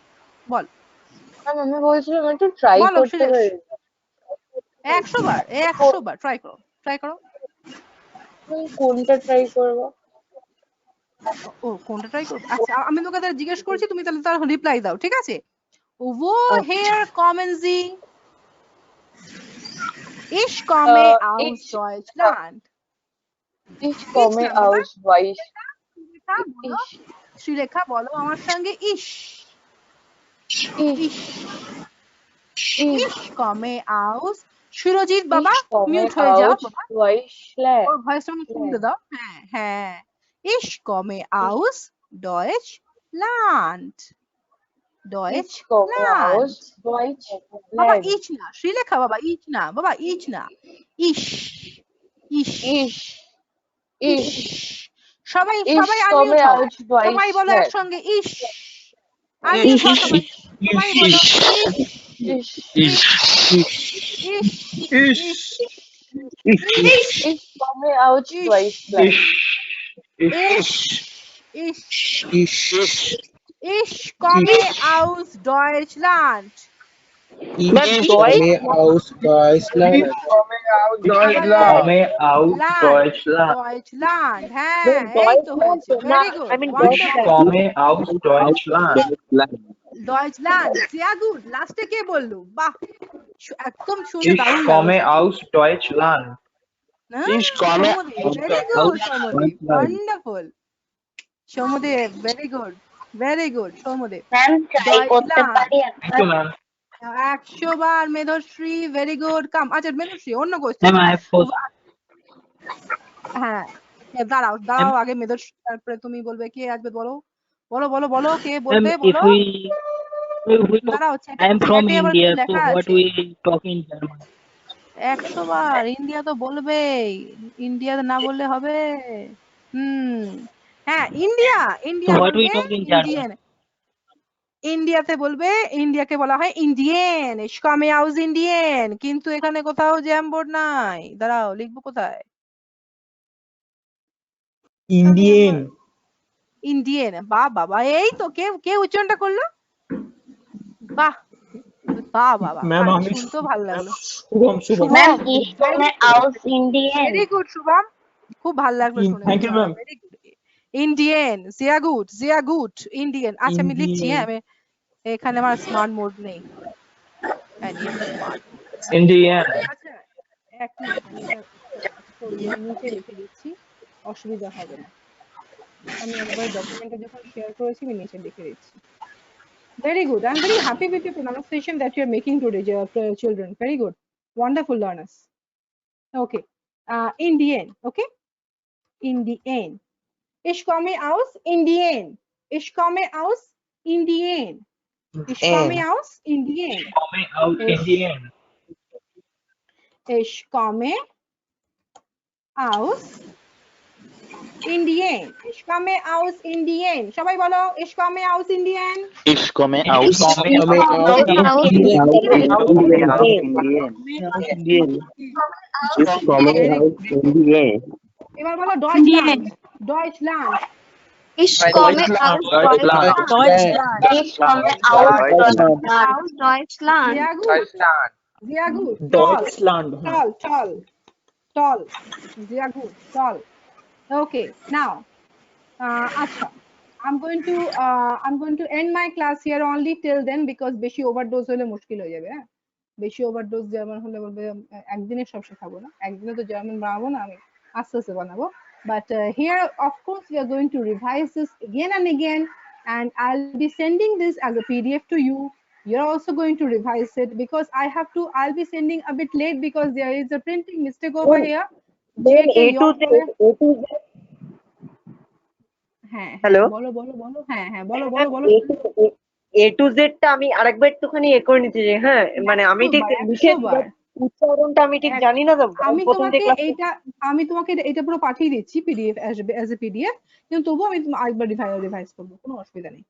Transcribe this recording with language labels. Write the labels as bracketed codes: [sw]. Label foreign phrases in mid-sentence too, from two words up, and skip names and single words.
[bn] আমি বলছিলাম একটু ট্রাই করতে পারি? 100 বার ট্রাই করো। কোনটা ট্রাই করব? কোনটা ট্রাই করব? আচ্ছা আমি তোকে জিজ্ঞেস করছি, তুমি তাহলে তার রিপ্লাই দাও, ঠিক আছে? [de] woher kommen Sie? Ich komme aus Deutschland. Ich komme aus [bn] শ্রীলেখা বলো আমার সঙ্গে ইশ [de] Ich komme aus [bn] সুরজিৎ বাবা মিউট হয়ে যাও বাবা, ওর ভয়েসটা শুনতে দাও। হ্যাঁ [de] Ich komme aus Deutschland. [bn] বাবা ইচ না শ্রীলেখা, বাবা ইচ না, বাবা ইচ না, ইশ সবাই আনমিউট হও, সবাই বলো একসঙ্গে ইশ। সবাই বলো [de] Ich komme aus Deutschland. Ich komme aus Deutschland. Deutschland. [bn] হ্যাঁ এই তো হয়েছে, [en] very good, [de] Deutschland. sehr gut, [bn] লাস্টে কে বললো? বাহ একদম শুনে দারুণ [de] Deutschland. Ich komme [en] very good, wonderful. Shomudev, very good, Shomudev. [bn] Deutschland. 100 বার মেধশ্রী, [en] very good, [bn] কাম। আচ্ছা মেধশ্রী অন্য কোশ্চেন। হ্যাঁ দাঁড়াও আগে মেধশ্রী, তারপরে তুমি বলবে। কে আসবে বলো কে বলবে বলো। [en] দাঁড়াও I am from India, so what we talk in German? [bn] 100 বার ইন্ডিয়া তো বলবেই, ইন্ডিয়া না বললে হবে? হ্যাঁ ইন্ডিয়া ইন্ডিয়ান ইন্ডিয়াতে বলবে, ইন্ডিয়াকে বলা হয় ইন্ডিয়ান, [de] ich komme aus Indien, [bn] কিন্তু এখানে কোথাও জ্যাম বোর্ড নাই। দাঁড়াও লিখবো কোথায়? ইন্ডিয়ান বাবা এই তো কে উচ্চারণটা করলো? বাহ ম্যাম আমি শুনতে ভালো লাগলো। ম্যাম [de] ich komme aus Indien, [en] very good [bn] শুভম, খুব ভালো লাগলো শুনে। [en] thank you ma'am. very good Indian, [de] sehr gut ইন্ডিয়ান। [bn] আচ্ছা আমি লিখছি, হ্যাঁ আমি এখানে আমার [en] smart mode [bn] নেই। ইন্ডিয়ান আচ্ছা এক মিনিট নিচে লিখে দিচ্ছি, অসুবিধা হবে না। আমি একবার ডকুমেন্টটা যখন শেয়ার করেছি আমি নিচে লিখে দিচ্ছি। [en] Very good. I'm very happy with your pronunciation that you are making today, children. Very good. Wonderful learners. Okay. Indian. Okay. Indian. [de] Ich komme aus Indien. Ich komme aus Indien. Ich komme aus Indien. Ich komme aus Indien. Ich komme aus Indien. [bn] সবাই বলো [de] ich komme aus Indien. Ich komme aus Indien. [bn] এবার বলো Deutschland. Deutschland. [de] Ich komme aus Deutschland. Ich komme aus Deutschland. Sehr gut. Deutschland. Toll. Sehr gut. Toll. [en] Okay. Now, acha. I'm going to end my class here only till then, because [bn] বেশি overdose হলে মুশকিল হয়ে যাবে। হ্যাঁ বেশি overdose জার্মান হলে বলবে একদিনে সব শেখাবো না, একদিনে তো জার্মান বানাবো না, আমি আস্তে আস্তে বানাবো। [en] But here, of course, we are going to revise this again and again, and I'll be sending this as a PDF to you. You're also going to revise it because I'll be sending a bit late because there is a printing mistake over here. Then JK, A to Z, A to Z. [bn] হ্যাঁ [en] Hello? [bn] বলো বলো বলো হ্যাঁ বলো বলো বলো [en] A to Z [bn] টা আমি আরেকবার একটুখানি করে নিতে চাই, হ্যাঁ, মানে আমি ঠিক লিখে উচ্চারণটা আমি ঠিক জানি না তো, আমি প্রথম তোমাকে থেকে এটা পুরো পাঠিয়ে দিচ্ছি [en] PDF as a PDF, [bn] কিন্তু তবুও আমি আরেকবার রিভাইজ করবো, কোনো অসুবিধা নেই।